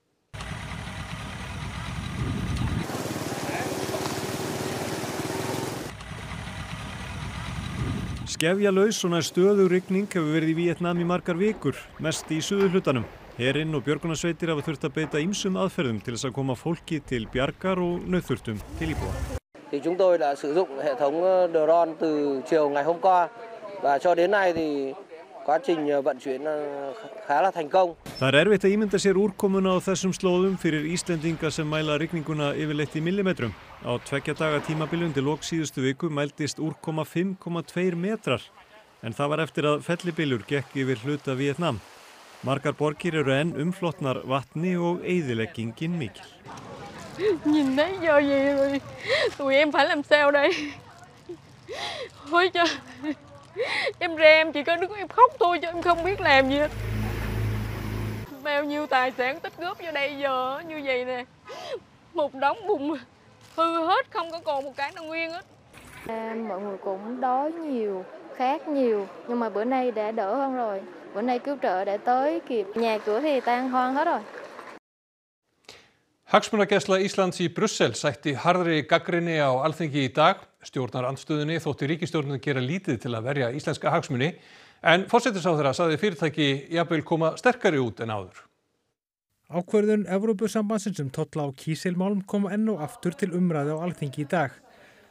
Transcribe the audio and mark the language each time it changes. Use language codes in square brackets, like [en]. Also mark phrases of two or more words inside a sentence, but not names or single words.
[is] Skefjalaus og nær stöðug rigning hefur verið í Víetnam í margar vikur, mest í suðurhlutanum. Herinn og björgunarsveitir hafa þurft að beita ýmsum aðferðum til þess að koma fólki til bjargar og nauðþurftum til íbúa. [vi] Chúng tôi đã sử dụng hệ thống drone từ chiều ngày hôm qua và cho đến nay thì quá trình vận chuyển khá là thành công. [is] Það erfitt að ímynda sér úrkomuna á þessum slóðum fyrir Íslendinga sem mæla rigninguna yfirleitt í millimetrum. Á 2 daga tímabili undir lok síðustu viku mældist úrkoma 5,2 metrar, en það var eftir að fellibylur gekk yfir hluta Víetnam. Margar borgir eru enn umflotnar vatni og eyðileggingin mikil. [vi] Nhìn thấy giờ gì rồi, tụi em phải làm sao đây? Thôi cho em ra em chỉ có đứng em khóc thôi chứ em không biết làm gì hết. Bao nhiêu tài sản tích góp vô đây giờ như vậy nè, một đống bùn hư hết, không có còn một cái nào nguyên hết. Mọi người cũng đói nhiều, khát nhiều, nhưng mà bữa nay đã đỡ hơn rồi. Bữa nay cứu trợ đã tới kịp, nhà cửa thì tan hoang hết rồi. [is] Hagsmunagæsla Íslands í Brussel sætti harðri gagnrýni á Alþingi í dag. Stjórnarandstöðunni þótti ríkisstjórnin gera lítið til að verja íslenska hagsmuni, en forsætisráðherra sagði fyrirtæki jafnvel koma sterkari út en áður. Ákvörðun Evrópusambandsins tolla á kísilmálm kom enn og aftur til umræðu á Alþingi í dag.